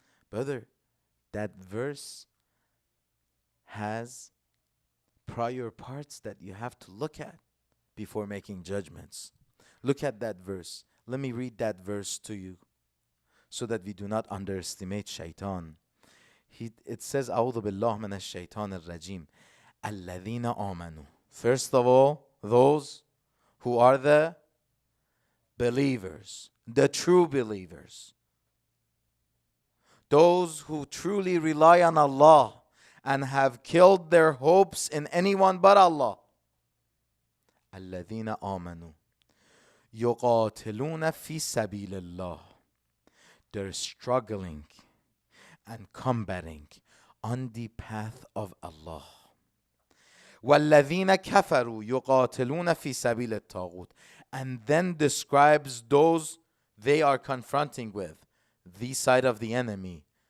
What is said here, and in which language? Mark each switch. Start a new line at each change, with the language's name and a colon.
English: Brother, that verse has prior parts that you have to look at before making judgments. Look at that verse. Let me read that verse to you so that we do not underestimate shaitan. It says,
Arabic: أعوذ بالله من الشيطان الرجيم الذين آمنوا.
English: First of all, those who are the believers, the true believers, those who truly rely on Allah and have killed their hopes in anyone but Allah.
Arabic: الذين آمنوا يقاتلون في سبيل الله.
English: They're struggling and combating on the path of Allah.
Arabic: وَالَّذِينَ كَفَرُوا يُقَاتِلُونَ فِي سَبِيلِ الطَّاغُوتِ.
English: And then describes those they are confronting with, the side of the enemy.